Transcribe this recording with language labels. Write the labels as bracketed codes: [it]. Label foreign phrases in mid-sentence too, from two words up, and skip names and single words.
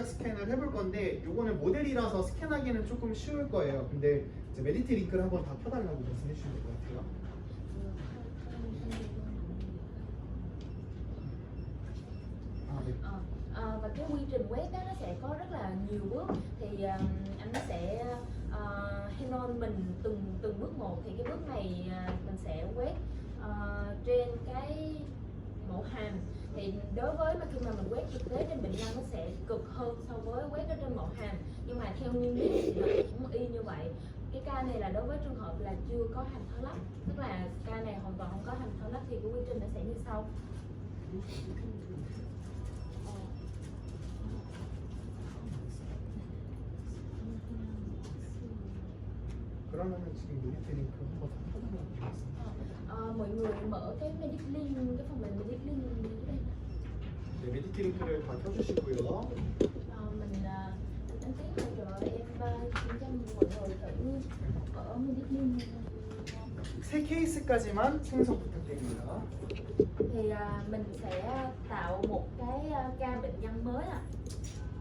[ko] 스캔을 해볼 건데 요거는 모델이라서 스캔하기는 조금 쉬울 거예요. 근데 이제 메디트 링크를 한번 다 켜달라고 말씀해 주시면 될 것 같아요. 아, 네. [vi] Và cái quy trình quét đó nó sẽ có rất là nhiều bước thì anh sẽ [en] hand on [vi] mình từng bước một. Thì cái bước này mình sẽ quét trên cái mẫu hàm. Thì đối với mà khi mà mình quét thực tế trên bệnh nhân nó sẽ cực hơn so với quét ở trên mẫu hàm, nhưng mà theo nguyên lý thì nó cũng y như vậy. Cái ca này là đối với trường hợp là chưa có hàm thở lắp, tức là ca này hoàn toàn không có hàm thở lắp thì cái quy trình nó sẽ như sau. [ko] 그러면은 지금 메디트 링크 한번 다 켜달라고 하겠습니다. [vi] Mọi người mở cái Medic Link, cái phần mềm Medic Link như thế này. [ko] 네, 메디트 링크를 다 켜주시고요. [vi] Anh Tiến hỗ trợ em xin cho mọi người thử ở Medic Link. [ko] 세 케이스까지만 생성 부탁드립니다. [vi] Thì mình sẽ tạo một cái ca bệnh nhân mới